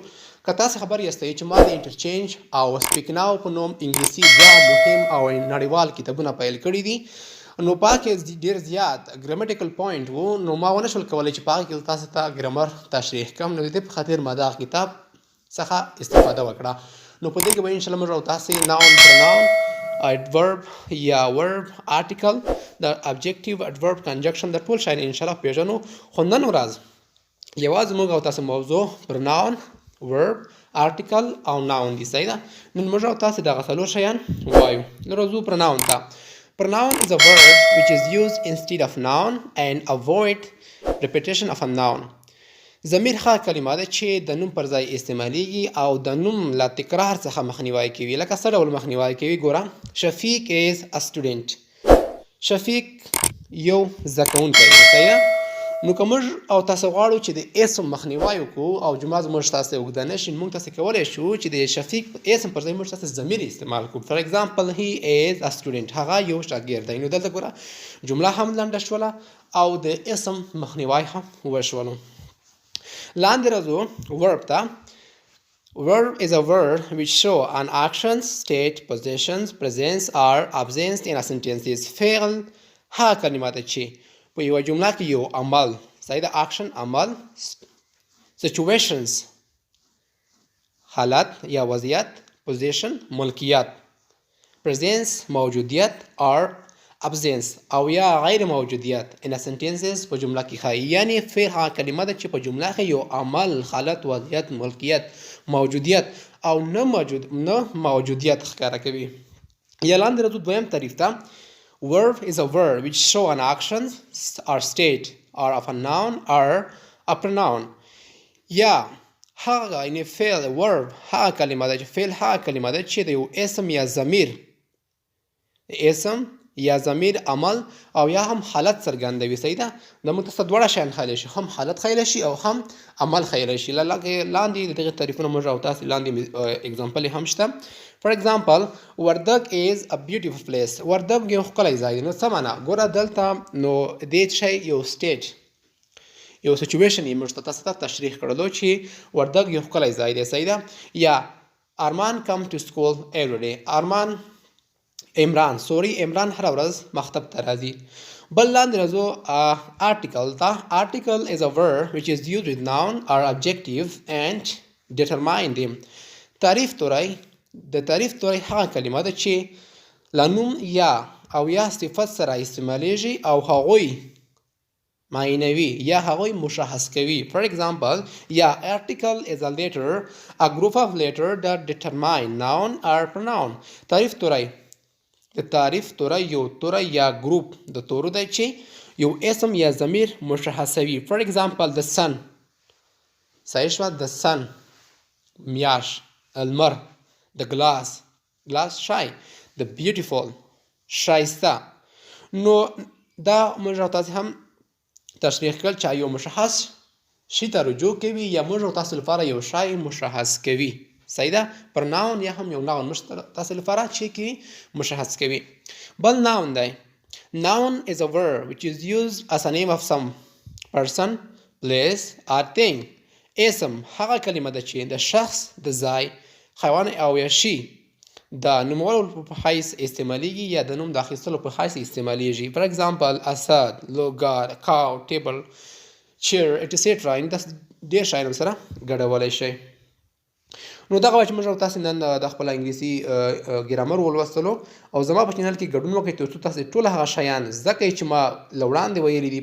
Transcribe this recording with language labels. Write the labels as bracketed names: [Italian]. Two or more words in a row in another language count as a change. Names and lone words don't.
[Pashto] که تاسې خبر یاستئ چې ما د انټرچینج او سپیک ناو په نوم انګلیسي دوه مهم او نړیوال کتابونه پیل کړي دي، نو په هغه کې ډېر زیات [English] grammatical point [Pashto] وو، نو ما ونه شول کولی چې په هغه کې تاسو ته ګرامر تشریح کړم. نو د دې په خاطر ما دغه کتاب څخه استفاده وکړه. نو په دې کې به انشاءالله موږ او تاسې [English] noun pronoun, [Pashto] adverb یا verb، article، د adjective، adverb، conjunction د ټول شیان انشاءالله پیژنو. خو نن ورځ یوازې موږ او تاسې موضوع [English] pronoun، verb، article [Pashto] او noun دي. صحیح ده؟ نن موږ او تاسې دغه څلور شیان وایو. نو راځو pronoun ته. [English] Pronoun is a verb which is used instead of noun and avoid repetition of a noun. [Pashto] ضمیر هغه کلمه ده چې د نوم پر ځای استعمالیږي او د نوم له تکرار څخه مخنیوی کوي. لکه څه ډول مخنیوی کوي؟ ګوره، شفیق [English] is a student. [Pashto] شفیق یو زده کوونکی دی. صحیح ده؟ نو که موږ او تاسې غواړو چې د اسم مخنیوی وکړو او جمله زموږ تاسې اوږده نه شي، موږ تاسې کولی شو چې د شفیق اسم پر ځای موږ تاسې ضمیر استعمال کړو. [English] for example he is a student. [Pashto] هغه یو شاګرد دی. نو دلته ګوره جمله هم لنډه شوله او د اسم مخنیوی هم وشولو. لاندې راځو verb ته. [English] Verb is a word which show an action, state, possessions, presence or absence in a sentence. [Pashto] فعل هغه کلمه ده چې په یوه جمله کې یو عمل، صحیح ده، action عمل، situations حالت یا وضعیت، possession ملکیت، presence موجودیت [English] or absence [Pashto] او یا غیر موجودیت [English] in a sentences [Pashto] په جمله کې ښایي. یعنی فعل هغه کلمه ده چې په جمله کې یو عمل، حالت، وضعیت، ملکیت، موجودیت او نه موجودیت ښکاره کوي. یا لاندې راځو دویم تعریف ته. [English] Verb is a word which show an action or state or of a noun or a pronoun. [Pashto] یا هغه یعنی فعل verb هغه کلمه ده چې فعل هغه کلمه ده چې د یو اسم یا ضمیر، اسم یا ضمیر، عمل او یا هم حالت څرګندوي. صحیح ده؟ د موږ ته دواړه شیان ښایلی شي، هم حالت ښایلی شي او هم عمل ښایلی شي. لاندې د دغې تعریفونه موږ او تاسې لاندې اګزامپل هم شته. [English] for example وردګ is a beautiful place. [Pashto] وردګ یو ښکلی ځای دی. نو څه معنا؟ ګوره دلته نو دې شی یو سټیج، یو سچویشن یې موږ ته تاسو ته تشریح کړلو چې وردګ یو ښکلی ځای دی. صحیح ده؟ یا [English] ارمان come to school every day. [Pashto] عمران هره ورځ مکتب ته راځي. بل لاندې راځو article ته. [English] Article is a verb which is used with noun or adjective and determine them. [Pashto] تعریف توری. د تعریف توری هغه کلمه ده چې له نوم یا او یا صفت سره استعمالیږي او هغوی معینوي یا هغوی مشخص کوي. [English] for example یا article is a letter, a group of letters that determine noun or pronoun. [Pashto] تعریف توری. د تعریف توری یو توری یا ګروپ د تورو دی چې یو اسم یا ضمیر مشخصوي. [English] for example the sun. [Pashto] صحیح شوه؟ [English] the sun [Pashto] میاش، المر، [English] the glass شای، the beautiful شایسته. [Pashto] نو دا موږ او تاسې هم تشریح کړل چې یو مشخص شي ته رجوع کوي یا موږ او تاسو لپاره یو شی مشخص کوي. صحیح ده؟ پرناون یا هم یو ناون موږ تاسو لپاره چې کوي مشخص کوي. بل ناون دی. [English] Noun is a verb which is used as a name of some person, place or thing. [Pashto] اسم هغه کلمه ده چې د شخص، د ځای، حیوان او یا شي د نومولو په حیث استعمالیږي یا د نوم د اخیستلو په حیث استعمالیږي. [English] for example Asad, Logar, cow, table, chair etcetera. [Pashto] یعنې تاسو ډېر شیان سره ګډولی شئ. نو دغه وه چې موږ او تاسې نن د خپله انګلیسي ګرامر ولوستلو او زما په چینل کې ګډون وکړئ تر څو تاسې ټول هغه شیان زده کړئ چې ما له وړاندې ویلي دي.